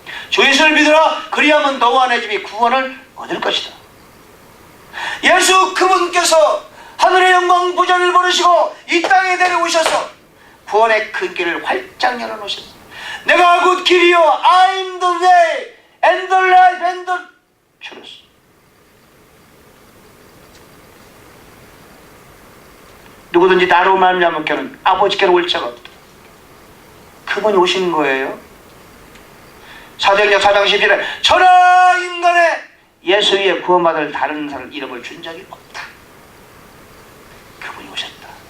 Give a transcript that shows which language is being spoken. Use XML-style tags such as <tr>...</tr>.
<ko>주 예수를 믿으라. 그리하면 너와 내 집이 구원을 얻을 것이다. 예수 그분께서 하늘의 영광 보좌를 버리시고 이 땅에 내려오셔서 구원의 큰 길을 활짝 열어놓으셨습니다. 내가 곧 길이요</ko> <en>I'm the way and the life and the truth.</en> <ko>누구든지 나로 말미암으께는 아버지께로 올 자가 없다. 그분이 오신 거예요. 사도행전 4장 10절에 천하 인간의 예수 위에 구원받을 다른 사람 이름을 준 적이 없다. 그분이 오셨다.</ko>